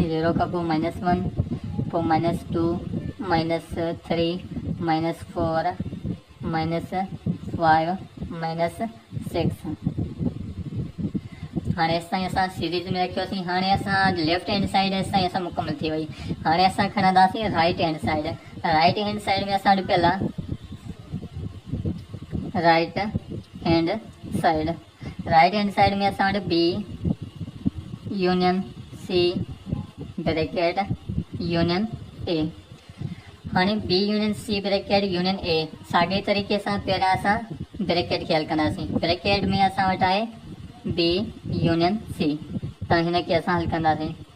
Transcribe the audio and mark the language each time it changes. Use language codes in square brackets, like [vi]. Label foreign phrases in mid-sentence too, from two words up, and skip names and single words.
[sd] 0 खां पोइ -1 पोइ -2 -3 -4 -5 -6। हाणे असां सीरीज़ में रखियोसीं। हाणे असां [en] left hand side [sd] असां मुकमल थी वई। हाणे असां खणंदासीं [en] right hand side. right hand side [sd] में असां वटि पियल आहे [en] right hand side. right hand side [sd] में असां वटि [en] B union C bracket union A. [sd] हाणे [en] B union C bracket union A [sd] साॻे तरीक़े सां पहिरियां असां ब्रैकेट खे हल कंदासीं। ब्रैकेट में असां वटि आहे [en] B union C [sd] त हिनखे असां हल कंदासीं।